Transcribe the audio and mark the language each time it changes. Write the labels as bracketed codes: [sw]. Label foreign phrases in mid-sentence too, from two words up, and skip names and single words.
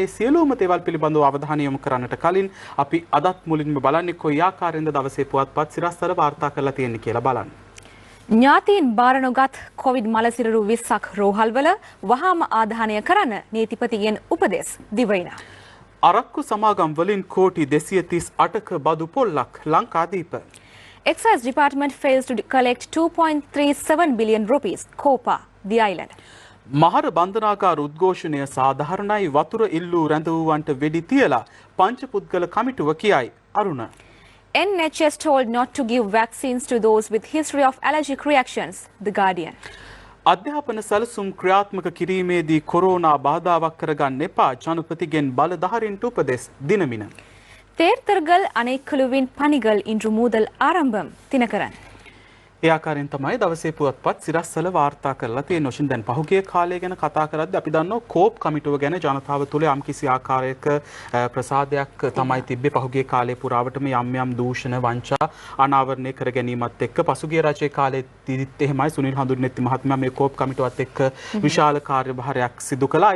[si] ඒ සියලුම දේවල් පිළිබඳව අවධානය යොමු කරන්නට කලින් අපි අදත් මුලින්ම බලන්නේ කොයි ආකාරයෙන්ද දවසේ පුවත්පත් සිරස්තල වාර්තා කරලා තියෙන්නේ කියලා බලන්න. ඥාතීන් බාර නොගත් කොවිඩ් මලසිරරු 20ක් රෝහල්වල වහාම ආදාහනය කරන්න නීතිපතිගෙන් උපදෙස් දිවයින. අරක්කු සමාගම් වලින් කෝටි 238ක බදු පොල්ලක් ලංකාදීප. [en] Excise Department fails to collect 2.37 billion rupees. Copa, the island. [si] මහර බන්ධනාගාර උද්ඝෝෂණය සාධාරණයි වතුර ඉල්ලූ රැඳවුවන්ට වෙඩි තියලා පංච පුද්ගල කමිටුව කියයි. අරුණ. [en] NHS told not to give vaccines to those with history of allergic reactions. The Guardian. [si] අධ්‍යාපන සැලසුම් ක්‍රියාත්මක කිරීමේදී කොරෝනා බාධාවක් කරගන්න එපා ජනපතිගෙන් බලධාරීන්ට උපදෙස් දිනමින. [ta] தேர்தல்கள் அணைக்குழுவின் பணிகள் இன்று முதல் ஆரம்பம். தினகரன். [si] ඒ ආකාරයෙන් තමයි දවසේ පුවත්පත් සිරස්වල වාර්තා කරලා තියෙන්නේ. ඔෂින් දැන් පහුගිය කාලය ගැන කතා කරද්දී අපි දන්නවා කෝප් කමිටුව ගැන ජනතාව තුළ යම්කිසි ආකාරයක ප්‍රසාදයක් තමයි තිබ්බේ. පහුගිය කාලේ පුරාවටම යම් දූෂණ වංචා අනාවරණය කර ගැනීමත් එක්ක පසුගිය රජයේ කාලෙදිත් එහෙමයි සුනිල් හඳුන්නෙත්ති මහත්මයා මේ කෝප් කමිටුවත් එක්ක විශාල කාර්යභාරයක් සිදු කළා.